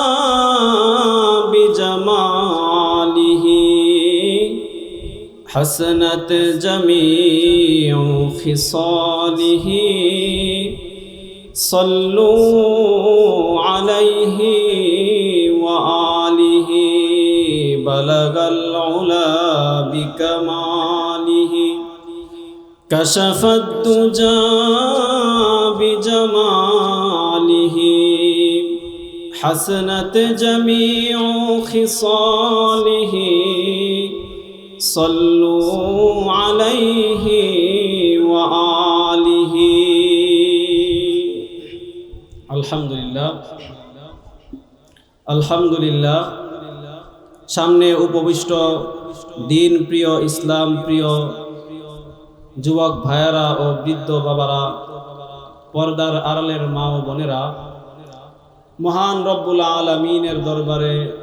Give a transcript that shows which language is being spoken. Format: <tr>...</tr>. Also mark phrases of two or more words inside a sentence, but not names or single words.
<ar>بجمالہ، حسنت جمیع خصالہ، صلوا علیہ وآلہ، بلغ العلا بکمالہ کشف الدجا بجمالہ، حسنت جمیع خصالہ، صلوا علیہ وآلہ۔</ar> <bn>আলহামদুলিল্লাহ আলহামদুলিল্লাহ। সামনে উপবিষ্ট দিন প্রিয়, ইসলাম প্রিয় যুবক ভাইয়েরা ও বৃদ্ধ বাবারা, পর্দার আড়ালের মা ও বোনেরা, মহান রব্বুল আলামিনের দরবারে</bn>